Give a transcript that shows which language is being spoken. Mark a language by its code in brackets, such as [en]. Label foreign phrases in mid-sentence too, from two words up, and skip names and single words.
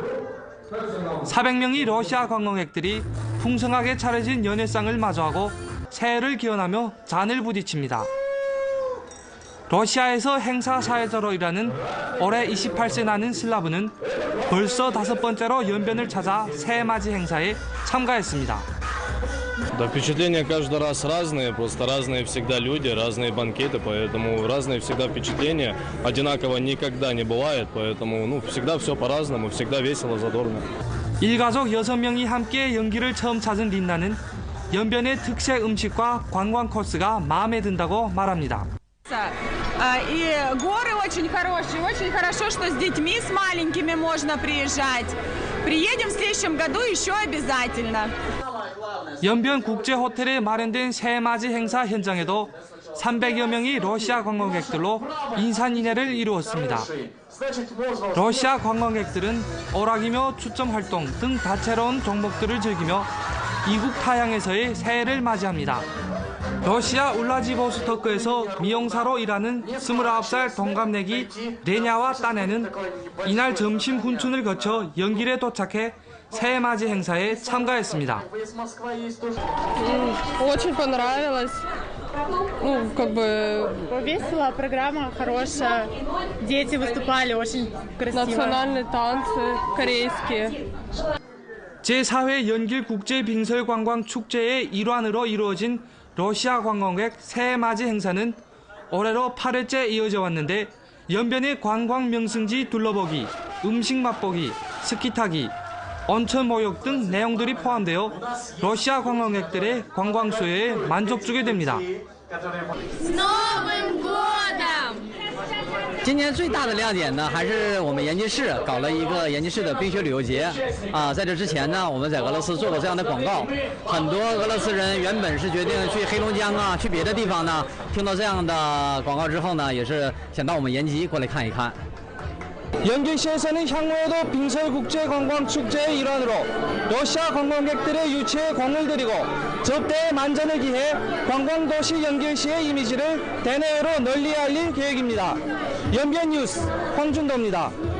[ko] 400명의 러시아 관광객들이 풍성하게 차려진 연회상을 마주하고 새해를 기원하며 잔을 부딪힙니다. 러시아에서 행사 사회자로 일하는 올해 28세 나는 슬라브는 벌써 5번째로 연변을 찾아 새해맞이 행사에 참가했습니다. [ru] Да, впечатления каждый раз разные, просто разные всегда люди, разные банкеты, поэтому разные всегда впечатления, одинаково никогда не бывает, поэтому всегда все по-разному, всегда весело, задорно. [ko] 일가족 6명이 함께 연기를 처음 찾은 린나는 연변의 특색 음식과 관광 코스가 마음에 든다고 말합니다. [ru] И горы очень хорошие, очень хорошо, что с детьми, с маленькими можно приезжать. Приедем в следующем году еще обязательно. [ko] 연변 국제 호텔에 마련된 새해맞이 행사 현장에도 300여 명의 러시아 관광객들로 인산인해를 이루었습니다. 러시아 관광객들은 오락이며 추점 활동 등 다채로운 종목들을 즐기며 이국 타향에서의 새해를 맞이합니다. 러시아 울라지보스토크에서 미용사로 일하는 29살 동갑내기 레냐와 딴에는 이날 점심 훈춘을 거쳐 연길에 도착해 새해 맞이 행사에 참가했습니다. [ru] Очень понравилось. Ну, как бы весело, программа хорошая. Дети выступали очень красиво. Национальные танцы корейские. [ko] 제4회 연길 국제빙설관광 축제의 일환으로 이루어진 러시아 관광객 새해 맞이 행사는 올해로 8회째 이어져 왔는데 연변의 관광 명승지 둘러보기, 음식 맛보기, 스키 타기, 온천 목욕 등 내용들이 포함되어 러시아 관광객들의 관광 수요에 만족주게 됩니다. [zh] 今年最大的亮点呢，还是我们延吉市搞了一个延吉市的冰雪旅游节啊。在这之前呢，我们在俄罗斯做过这样的广告，很多俄罗斯人原本是决定去黑龙江啊，去别的地方呢，听到这样的广告之后呢，也是想到我们延吉过来看一看。 [ko] 연길시에서는 향후에도 빙설국제관광축제의 일환으로 러시아 관광객들의 유치에 공을 들이고 접대의 만전을 기해 관광도시 연길시의 이미지를 대내외로 널리 알릴 계획입니다. 연변뉴스 황준도입니다.